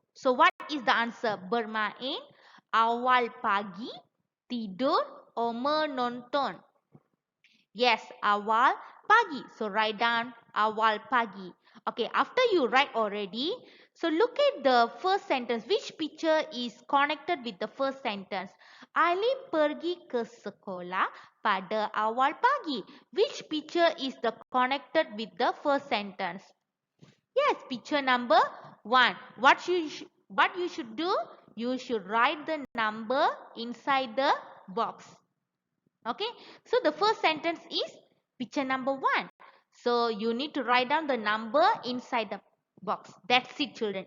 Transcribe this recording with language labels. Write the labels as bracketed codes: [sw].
[en] So what is the answer? [ms] Bermain, awal pagi, tidur, [en] or [ms] menonton? [en] Yes, awal pagi. So write down awal pagi. Okay, after you write already, so look at the first sentence. Which picture is connected with the first sentence? [ms] Ali pergi ke sekolah pada awal pagi. [en] Which picture is the connected with the first sentence? Yes, picture number 1. What you should do? You should write the number inside the box. Okay, so the first sentence is picture number 1. So you need to write down the number inside the box. That's it children.